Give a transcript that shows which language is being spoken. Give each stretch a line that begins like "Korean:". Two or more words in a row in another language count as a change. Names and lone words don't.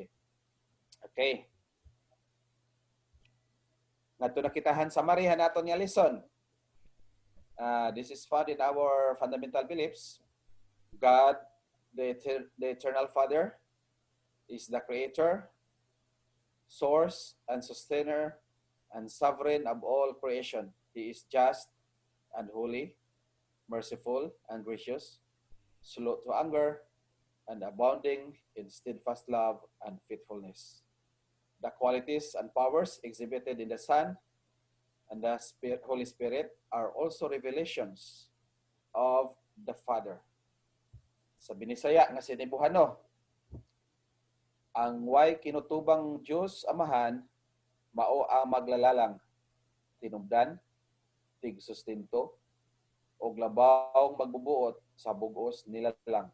English: Okay.
Waray: Ngadto nakitahan sa marihan naton nga lesson.
English: This is found in our fundamental beliefs. God, the eternal Father, is the creator, source, and sustainer, and sovereign of all creation. He is just and holy, merciful and gracious, slow to anger, and abounding in steadfast love and faithfulness. The qualities and powers exhibited in the Son and the Holy Spirit are also revelations of the Father.
Cebuano: Sa binisaya nga sinibuhano, ang way kinutubang Diyos Amahan, mao ang maglalalang, tinubdan, tig-sustento, o labawng magbubuot sa bugos nila lang.